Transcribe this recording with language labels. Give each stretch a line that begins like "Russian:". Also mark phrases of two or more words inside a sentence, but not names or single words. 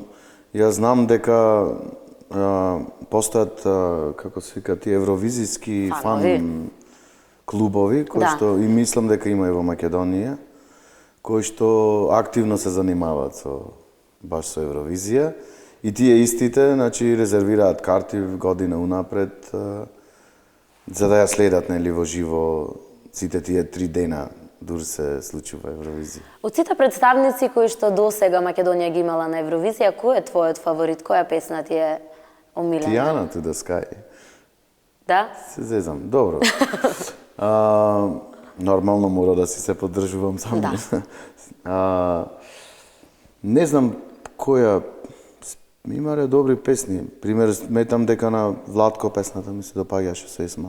Macedonian: Јас знам дека постојат како се вика тие евровизиски фан клубови кои што и мислам дека има и во Македонија, кои што активно се занимаваат баш со Евровизија и тие истите, значи резервираат карти година унапред за да ја следат нели во живо сите тие 3 дена дур се случува Евровизија. Од сите представници кои што досега Македонија ги имала на Евровизија, кој е твојот фаворит? Која песна ти е омилена? Тијана to the sky. Да? Се зезам, добро. Нормално мора да си се поддржувам сам. Да. Не знам која имале добри песни. Пример, сметам дека на Владко песната ми се допаѓаше со Есма.